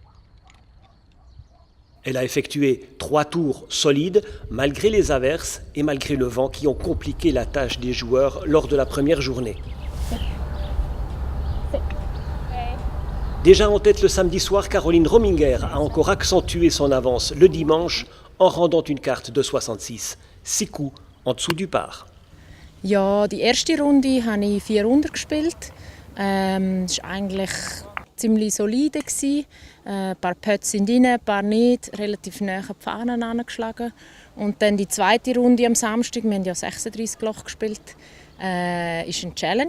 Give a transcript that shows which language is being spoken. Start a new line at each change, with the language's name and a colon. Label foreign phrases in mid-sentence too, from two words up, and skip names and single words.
French: Elle a effectué 3 tours solides malgré les averses et malgré le vent qui ont compliqué la tâche des joueurs lors de la première journée. Déjà en tête le samedi soir, Caroline Rominger a encore accentué son avance le dimanche en rendant une carte de 66, 6 coups en dessous du par.
German: Ja, die erste Runde habe ich 4 gespielt. Es war eigentlich ziemlich solide. Ein paar Putts sind rein, ein paar nicht. Relativ nahe an die Fahnen angeschlagen. Und dann die zweite Runde am Samstag, wir haben ja 36 Loch gespielt, war eine Challenge.